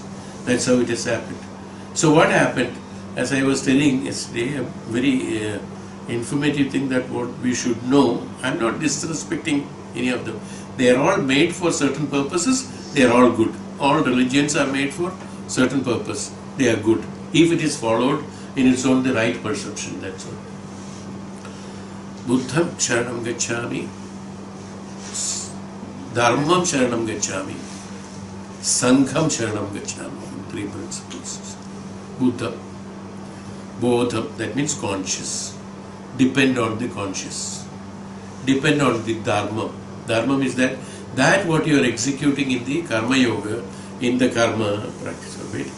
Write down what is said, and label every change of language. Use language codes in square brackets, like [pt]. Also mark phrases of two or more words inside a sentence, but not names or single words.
[en] That's how it has happened. So what happened, as I was telling yesterday, a very informative thing that what we should know. I'm not disrespecting any of them. They are all made for certain purposes. They are all good. All religions are made for certain purpose. They are good. If it is followed in its own the right perception, that's all. [pi] Buddham Sharanam Gacchami, Dharmam Sharanam Gacchami, Sangham Sharanam Gacchami. [en] Three principles. Buddha, Bodham, that means conscious. Depend on the conscious. Depend on the Dharma. Dharma is that what you are executing in the Karma Yoga, in the Karma practice of it.